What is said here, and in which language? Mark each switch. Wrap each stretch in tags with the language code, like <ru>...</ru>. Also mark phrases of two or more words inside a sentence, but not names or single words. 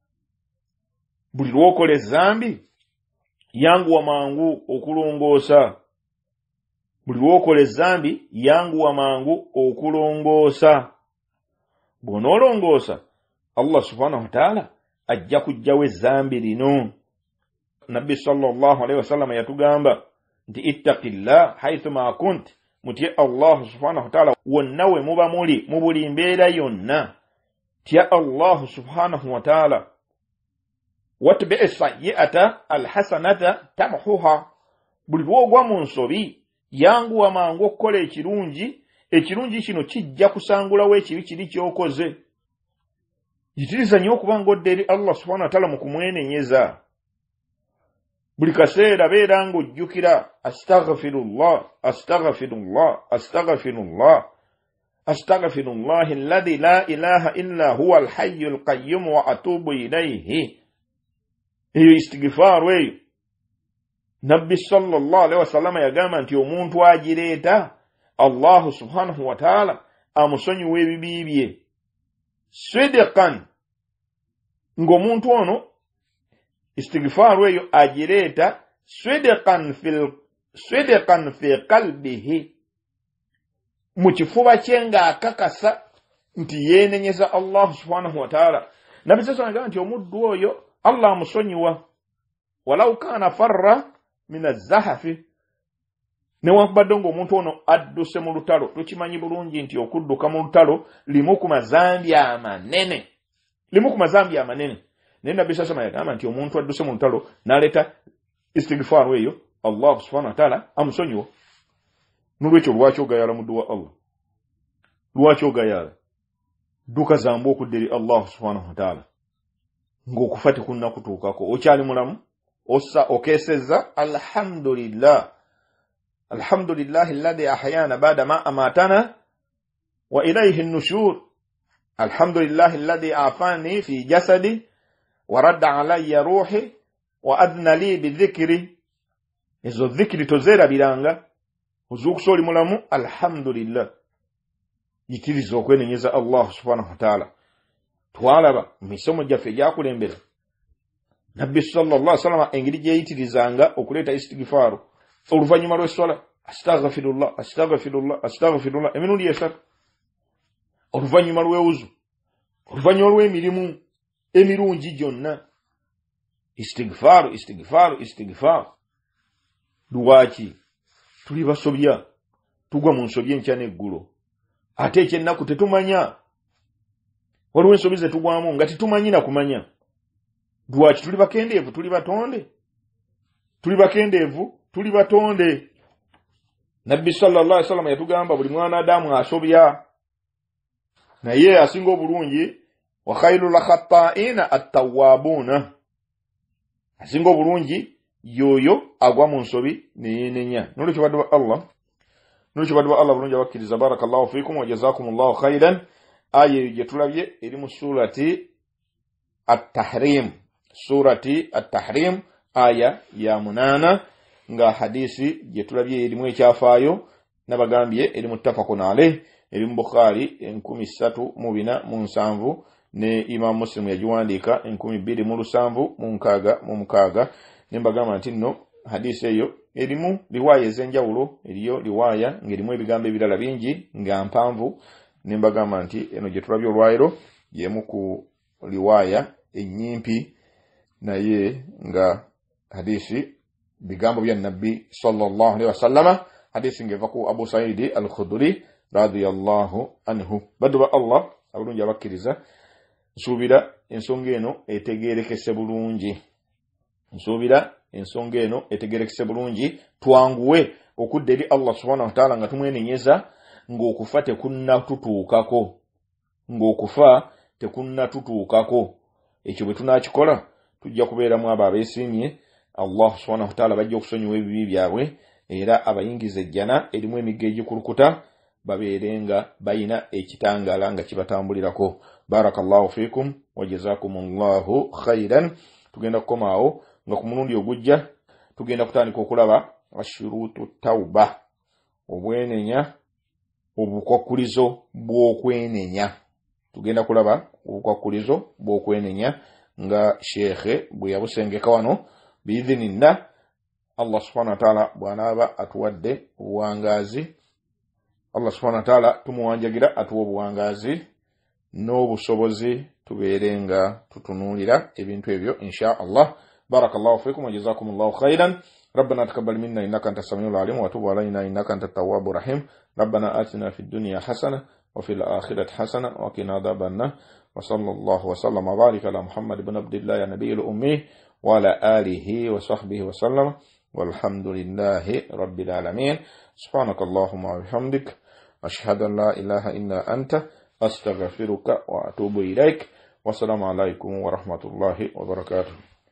<lg>Buli lw'okola ezzambi yanguwa mangu okulongoosa. Buli lw'okola ezzambi yanguwa mangu okulongoosa. Bw'onoolongoosa</lg> <ar>الله سبحانه وتعالى</ar> <lg>ajja kuggyawo ezzambi lino. Nabbi</lg> <ar>صلى الله عليه وسلم</ar> <lg>yatugamba nti</lg> <ar>اتق الله حيثما كنت,</ar> <lg>mutye</lg> <ar>الله سبحانه وتعالى</ar> <lg>wonna we muba muli mu buli mbeera yonna.</lg> <ar>Tya الله سبحانه وتعالى وأتبع السيئة الحسنة تمحها.</ar> <lg>Buli lw'ogwa mu nsobi yanguwa mangu okukola ekirungi, ekirungi kino kijja kusangulawo ekibi kiri ky'okoze. Yitiriza nnyo okuba ng'odda eri</lg> <ar>الله سبحانه وتعالى</ar> <lg>mu kumwenenyeza. Buli kaseera beera ng'ojjukira</lg> <ar>أستغفر الله أستغفر الله أستغفر الله أستغفر الله الذي لا إله إلا هو الحي القيوم وأتوب إليه.</ar> <lg>Eyo istighfaru eyo Nabbi</lg> <ar>صلى الله عليه وسلم</ar> <lg>yagamba nti omuntu agireeta</lg> <ar>الله سبحانه وتعالى</ar> <lg>amusonyiwa ebibi bye sidqan, ng'omuntu ono istighfaru eyo agireeta</lg> <ar>صدقا في قلبه,</ar> <lg>mu kifuba kye ng'akakasa nti yeenenyeza</lg> <ar>الله سبحانه وتعالى.</ar> <lg>Nabbi</lg> <ar>صلى الله عليه وسلم</ar> <lg>nti omuddu oyo Allah amusonyiwa</lg> <ar>ولو كان فر من الزحف.</ar> <lg>Newankubadde ng'omuntu ono adduse mu lutalo, tukimanyi bulungi nti okudduka mu lutalo limu ku mazambi amanene, limu ku mazambi amanene. Naye Nabbi</lg> <ar>صلى الله عليه وسلم</ar> <lg>yagamba nti omuntu adduse mu lutalo n'aleeta istighfaru eyo,</lg> <ar>الله سبحانه وتعالى</ar> <lg>amusonyiwa. N'olwekyo lwaki ogayaala muddu wa Allah? Lwaki ogayaala? duka zambu okudderi</lg> <ar>الله سبحانه وتعالى</ar> <lg>ng'okufati kunna kutuukako okyali mulamu ossa okeseza</lg> <ar>الحمد لله الذي أحيانا بعد ما أماتنا وإليه النشور الحمد لله الذي عافاني في جسدي ورد علي روحي وأذن لي ب</ar> <lg>dhikri ezo dhikri tozera bilanga ozukusoli mulamu alhamdulillah yikiriza okwenenyeza</lg> <ar>الله سبحانه وتعالى</ar> <lg>twalaba misomo gyaffe gyakulembera nabbi</lg> <ar>صلى الله عليه وسلم</ar> <lg>engiri gyeyitirizanga okuleeta istighfaru oluvanyuma lw'eswala astaghfirullah emirundi esatu oluvanyuma lw'ewuzu oluvanyuma lw'emirimu emirungi gyonna istighfaru lwaki tuli basobya tugwa mu nsobya enkya n'eggulo ate ekyennaku tetumanya waliwo ensobi ze tugwamu nga tetumanyi na kumanya lwaki tuli bakendeevu tuli batonde nabbi</lg> <ar>صلى الله عليه وسلم</ar> <lg>yatugamba buli mwana adamu asobya naye asinga obulungi</lg> <ar>وخير الخطائين التوابون</ar> <lg>asinga obulungi yoyo agwa mu nsobi neyenenya nolwekyo badwa Allah bulungi abakkiriza</lg> <ar>بارك الله فيكم وجزاكم الله خيرا</ar> <lg>aya gye tulabye eri mu surati at-tahrim aya ya 8 nga hadisi gye tulabye erimu ekyafaayo nabagambye eri</lg> <ar>متفق عليه</ar> <lg>eri mu Bukhari 1347 ne Imam Muslim yajiwandika 1276 nembagamba nti nno hadisi eyo erimu riwaya ez'enjawulo eriyo riwaya ngerimu ebigambo ebirala bingi nga mpanvu nembagamba nti eno gye tulabye olwairo yemu ku riwaya ennyimpi naye nga hadisi bigambo bya nabbi</lg> <ar>صلى الله عليه وسلم</ar> <lg>hadisi ngeva ku Abu Sa'id al-Khudri</lg> <ar>رضي الله عنه</ar> <lg>badwa Allah abulungi abakkiriza nsubira ensonga eno etegerekese bulungi twanguwe okudda eri</lg> <ar>الله سبحانه وتعالى</ar> <lg>nga tumwenenyeza ng'okufa tekunatutuukako ekyo bwe tunakikola tujja kubeeramu abo abeesiimye</lg> <ar>الله سبحانه وتعالى</ar> <lg>bajja okusonyiwa ebibi byabwe era abayingiza ejjana erimu emigga egikulukuta babeerenga bayina ekitangaala nga kibatambulirako</lg> <ar>بارك الله فيكم وجزاكم الله خيرا</ar> <lg>tugenda kukomaawo nga ku mulundi ogujja tugenda kutandika okulaba</lg> <ar>الشروط التوبة</ar> <lg>obwenenya obukwakulizo bw'okwenenya tugenda kulaba obukwakulizo bw'okwenenya nga shekhe bwe yabusengeka wano biidhinillah</lg> <ar>الله سبحانه وتعالى</ar> <lg>bw'anaaba atuwadde obuwangazi</lg> <ar>الله سبحانه وتعالى</ar> <lg>tumuwanjagira atuwa obuwangazi n'obusobozi tubeerenga tutunuulira ebintu ebyo</lg> <ar>إن شاء الله بارك الله فيكم وجزاكم الله خيرا ربنا تقبل منا إنك أنت السميع العليم وتب علينا إنك أنت التواب الرحيم ربنا آتنا في الدنيا حسنة وفي الآخرة حسنة وقنا عذاب النار وصلى الله وسلم وبارك على محمد بن عبد الله يا نبي الأمي وعلى آله وصحبه وسلم والحمد لله رب العالمين سبحانك اللهم وبحمدك أشهد أن لا إله إلا أنت أستغفرك وأتوب إليك والسلام عليكم ورحمة الله وبركاته</ar>